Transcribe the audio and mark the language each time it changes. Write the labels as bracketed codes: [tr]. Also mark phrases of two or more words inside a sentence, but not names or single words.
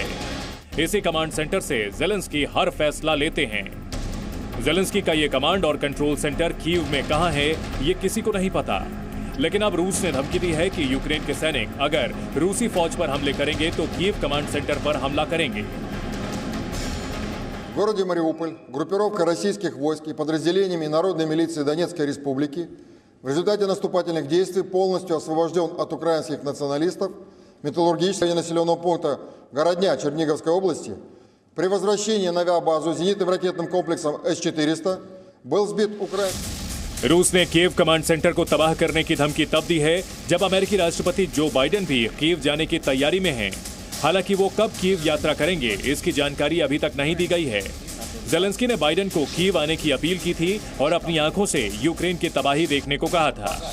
[hi] इसी [en] command center [hi] से ज़ेलेंस्की हर फैसला लेते हैं। ज़ेलेंस्की का ये कमांड और [en] control center [hi] कीव में कहां है, ये किसी को नहीं पता। लेकिन अब रूस ने धमकी दी है कि यूक्रेन के सैनिक अगर रूसी फौज पर हमले करेंगे तो कीव [en] command center [hi] पर हमला करेंगे। [ru] В городе Мариуполь группировка российских войск и подразделениями Народной милиции Донецкой Республики в результате наступательных действий полностью освобожден от украинских националистов металлургического населенного пункта Городня Черниговской области. При возвращении на авиабазу зенитным ракетным комплексом С-400 был сбит украинский. [hi] रूस ने कीव [en] command center [hi] को तबाह करने की धमकी तब दी है जब अमेरिकी राष्ट्रपति जो बाइडेन भी कीव जाने की तैयारी में हैं। हालांकि वो कब कीव यात्रा करेंगे इसकी जानकारी अभी तक नहीं दी गई है। ज़ेलेंस्की ने बाइडेन को कीव आने की अपील की थी और अपनी आंखों से यूक्रेन की तबाही देखने को कहा था।